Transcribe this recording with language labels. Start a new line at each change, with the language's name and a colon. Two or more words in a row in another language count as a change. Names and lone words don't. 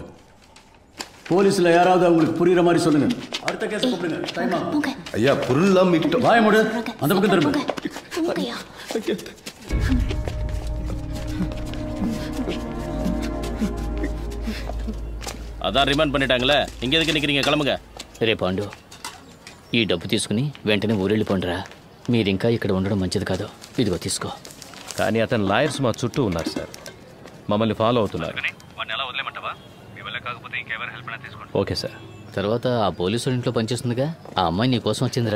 Tamil: போலீஸ்ல யாராவது அவங்களுக்கு புரியுற மாதிரி சொல்லுங்க. அடுத்த கேஸ் கூப்பிடுங்க. டைம் ஆகும். ஐயா பொருள்லாம் மீட்டோம். வாய மூடு. அந்த பக்கம் திரும்ப.
Telugu: నమ్మకయ్యా.
Tamil: அதான் ரிமாண்ட் பண்ணிட்டாங்களே, இங்க எதுக்கு நிக்கிறீங்க? கிளம்புங்க.
Telugu: రే పాండు, ఈ డబ్బు తీసుకుని వెంటనే ఊరెళ్ళిపోండిరా. మీరు ఇంకా ఇక్కడ ఉండడం మంచిది కాదు. ఇదిగో తీసుకో. కానీ అతను లాయర్స్ మా చుట్టూ ఉన్నారు సార్, మమ్మల్ని ఫాలో అవుతున్నారు.
English: okay sir.
Telugu: తర్వాత ఆ పోలీసు ఇంట్లో పనిచేస్తుందిగా, ఆ అమ్మాయి నీ కోసం వచ్చిందిరా.